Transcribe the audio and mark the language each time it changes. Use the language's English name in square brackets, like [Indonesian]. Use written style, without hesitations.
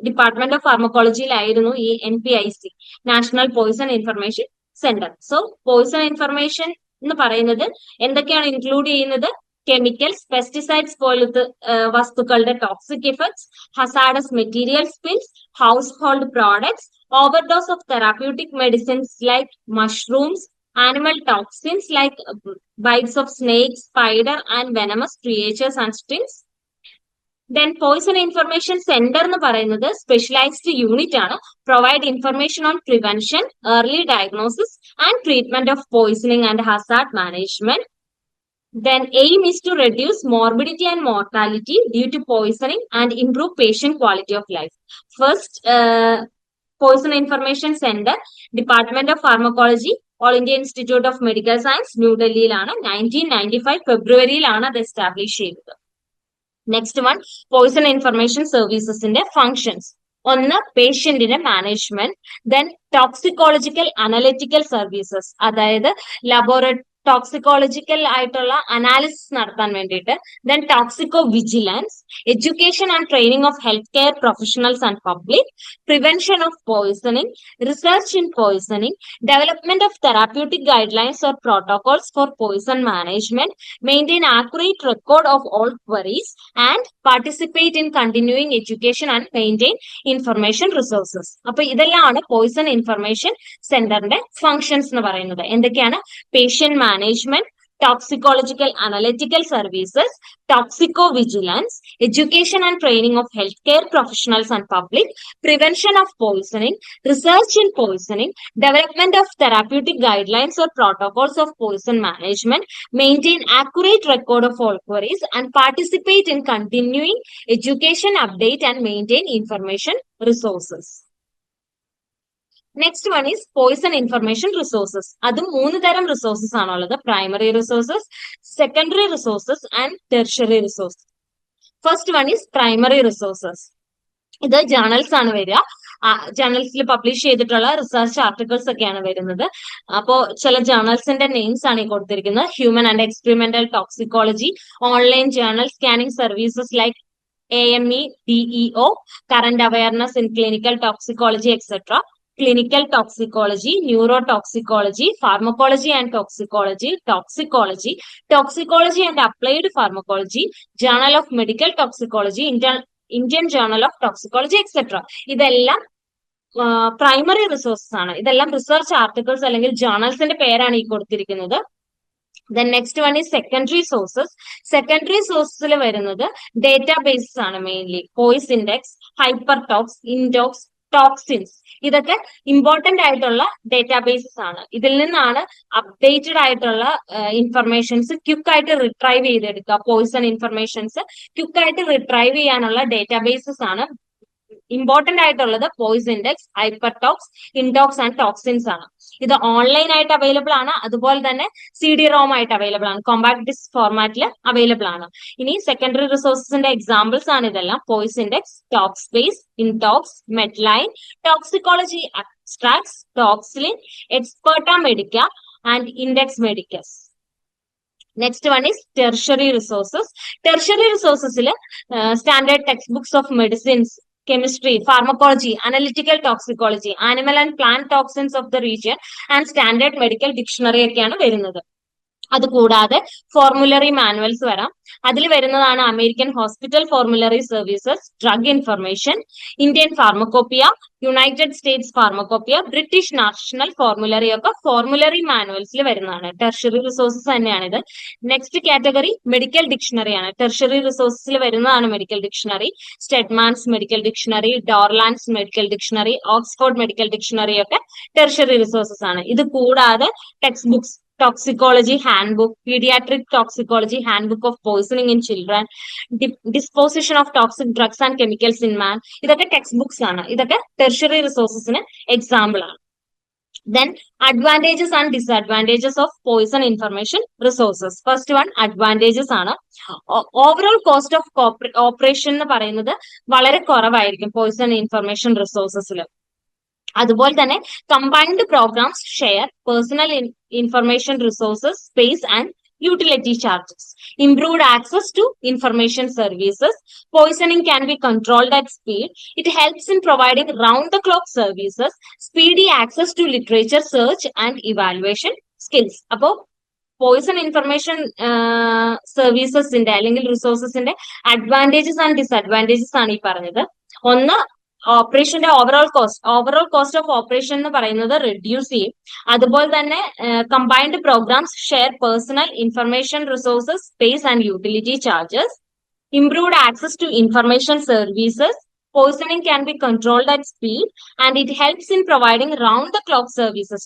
[Malayalam] Department of ഫാർമക്കോളജിയിലായിരുന്നു ഈ NPIC, national Poisson information centre. So Poisson information എന്ന് പറയുന്നത് എന്തൊക്കെയാണ് ഇൻക്ലൂഡ് ചെയ്യുന്നത്? [English] chemicals, pesticides [Malayalam] പോലത്തെ വസ്തുക്കളുടെ [English] Toxic effects, hazardous material spills, household products, overdose of therapeutic medicines like mushrooms, animal toxins like bites of snakes, spider and venomous creatures and stings. [Malayalam] Then poison information center എന്ന് പറയുന്നത് specialised unit ആണ്. [English] Provide information on prevention, early diagnosis and treatment of poisoning and hazard management. Then aim is to reduce morbidity and mortality due to poisoning and improve patient quality of life. [Malayalam] First, Poisson information centre department of pharmacology, all India institute of medical science ന്യൂഡൽഹിയിലാണ്. 1995 ഫെബ്രുവരിയിലാണ് അത് establish ചെയ്തത്. Next one, Poisson information സർവീസസിന്റെ functions. ഒന്ന്, പേഷ്യന്റിന്റെ management. Then toxicological analytical services, അതായത് toxicological ആയിട്ടുള്ള analysis നടത്താൻ വേണ്ടിയിട്ട്. [English] Then toxicovigilance, education and training of health care professionals and public, prevention of poisoning, research in poisoning, development of therapeutic guidelines or protocols for poison management, maintain accurate record of all queries and participate in continuing education and maintain information resources. [Malayalam] അപ്പൊ ഇതെല്ലാമാണ് Poisson information സെന്ററിന്റെ functions എന്ന് പറയുന്നത്. എന്തൊക്കെയാണ്? [English] Patient management, toxicological analytical services, toxicovigilance, education and training of healthcare professionals and public, prevention of poisoning, research in poisoning, development of therapeutic guidelines or protocols of poison management, maintain accurate record of all queries, and participate in continuing education, update and maintain information resources. Next one is poison information resources. [Malayalam] അതും 3 തരം resources ആണുള്ളത്. [English] Primary resources, secondary resources and tertiary resources. First one is primary resources. [Malayalam] ഇത് journals ആണ് വരിക. ജേർണൽസിൽ publish ചെയ്തിട്ടുള്ള research articles ഒക്കെയാണ് വരുന്നത്. അപ്പോ ചില ജേർണൽസിന്റെ നെയിംസ് ആണ് ഈ കൊടുത്തിരിക്കുന്നത്. [English] Human and experimental toxicology, online journal scanning services like AME, DEO, current awareness in clinical toxicology, etc. Clinical toxicology, neurotoxicology, pharmacology and toxicology, toxicology and applied pharmacology, Journal of Medical Toxicology, Indian Journal of Toxicology, etc. [Malayalam] ഇതെല്ലാം primary resources ആണ്. ഇതെല്ലാം research articles അല്ലെങ്കിൽ ജേർണൽസിന്റെ പേരാണ് ഈ കൊടുത്തിരിക്കുന്നത്. [English] Then next one is secondary sources. [Malayalam] Secondary sources വരുന്നത് databases ആണ്. Mainly Poisson index, ഹൈപ്പർടോക്സ്, ഇൻടോക്സ്, toxins, ഇതൊക്കെ ഇമ്പോർട്ടന്റ് ആയിട്ടുള്ള ഡേറ്റാബേസസ് ആണ്. ഇതിൽ നിന്നാണ് അപ്ഡേറ്റഡ് ആയിട്ടുള്ള ഇൻഫർമേഷൻസ് ക്വിക്ക് ആയിട്ട് റിട്രൈവ് ചെയ്തെടുക്കുക. പോയിസൺ ഇൻഫർമേഷൻസ് ക്വിക്ക് ആയിട്ട് റിട്രൈവ് ചെയ്യാനുള്ള ഡേറ്റാബേസസ് ആണ്. ഇമ്പോർട്ടന്റ് ആയിട്ടുള്ളത് പോയിസ് ഇൻഡെക്സ്, ഹൈപ്പർടോക്സ്, ഇൻടോക്സ് ആൻഡ് ടോക്സിൻസ് ആണ്. ഇത് ഓൺലൈൻ ആയിട്ട് അവൈലബിൾ ആണ്. അതുപോലെ തന്നെ CD-ROM ആയിട്ട് അവൈലബിൾ ആണ്. കോമ്പാക്ട് ഡിസ്ക് ഫോർമാറ്റിൽ അവൈലബിൾ ആണ്. ഇനി സെക്കൻഡറി റിസോഴ്സസിന്റെ എക്സാമ്പിൾസ് ആണ് ഇതെല്ലാം. Poisson index, talks space, ഇൻടോക്സ്, MEDLINE, toxicology abstracts, ടോക്സിലിൻ, എക്സ്പെർട്ട medical and index മെഡിക്കസ്. [English] Next one is tertiary resources. ടെർഷ്യറി റിസോഴ്സസിൽ standard text books of medicines, chemistry, pharmacology, analytical toxicology, animal and plant toxins of the region and standard medical dictionary [Malayalam] ഒക്കെയാണ് വരുന്നത്. അതുകൂടാതെ formulary manuals വരാം. അതിൽ വരുന്നതാണ് American hospital formulary services, drug information, Indian pharmacopoeia, United States pharmacopoeia, British national formulary ഒക്കെ formulary മാനുവൽസിൽ വരുന്നതാണ്. Tertiary resources തന്നെയാണിത്. Next category medical dictionary ആണ്. ടെർഷ്യറി റിസോഴ്സസിൽ വരുന്നതാണ് medical dictionary. സ്റ്റെഡ്മാൻസ് medical dictionary, ഡോർലാൻഡ്സ് medical dictionary, Oxford medical dictionary ഒക്കെ tertiary resources ആണ്. ഇത് കൂടാതെ [English] text books, toxicology handbook, pediatric toxicology handbook of poisoning in children, disposition of toxic drugs and chemicals in man, [Malayalam] ഇതൊക്കെ text books ആണ്. ഇതൊക്കെ tertiary റിസോഴ്സസിന് example ആണ്. [English] Then advantages and disadvantages of poison information resources. First one, advantages ആണ്. [Malayalam] Overall cost of operation എന്ന് പറയുന്നത് വളരെ കുറവായിരിക്കും Poisson information റിസോഴ്സസിൽ. അതുപോലെ തന്നെ [English] Combined programmes share personnel information resources space and utility charges, improved access to information services, poisoning can be controlled at speed, it helps in providing round the clock services, speedy access to literature search and evaluation skills. [Malayalam] Appo poison information സർവീസസിന്റെ അല്ലെങ്കിൽ റിസോഴ്സസിന്റെ advantages and disadvantages ആണ് ഈ പറഞ്ഞത്. ഒന്ന്, ഓപ്പറേഷന്റെ overall cost of operation എന്ന് പറയുന്നത് reduce ചെയ്യും. അതുപോലെ തന്നെ [English] Combined programs share personal information resources space and utility charges, improved access to information services, poisoning can be controlled at speed, and it helps in providing round the clock services.